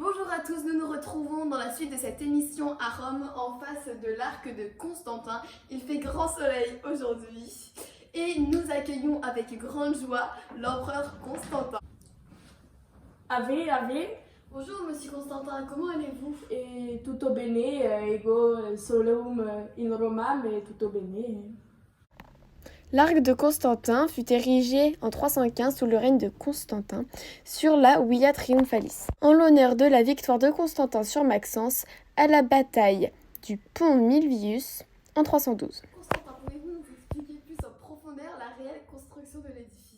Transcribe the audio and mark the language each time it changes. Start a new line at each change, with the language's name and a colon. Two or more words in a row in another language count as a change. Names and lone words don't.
French: Bonjour à tous, nous nous retrouvons dans la suite de cette émission à Rome, en face de l'arc de Constantin. Il fait grand soleil aujourd'hui et nous accueillons avec grande joie l'empereur Constantin. Ave. Bonjour monsieur Constantin, comment allez-vous?
Italian: E tutto bene,
Latin: ego solum in Roma,
Italian: mais tutto bene.
French: L'arc de Constantin fut érigé en 315 sous le règne de Constantin sur la Via Triumphalis, en l'honneur de la victoire de Constantin sur Maxence à la bataille du pont Milvius en 312. Constantin, pouvez-vous nous expliquer plus en profondeur la réelle construction de l'édifice?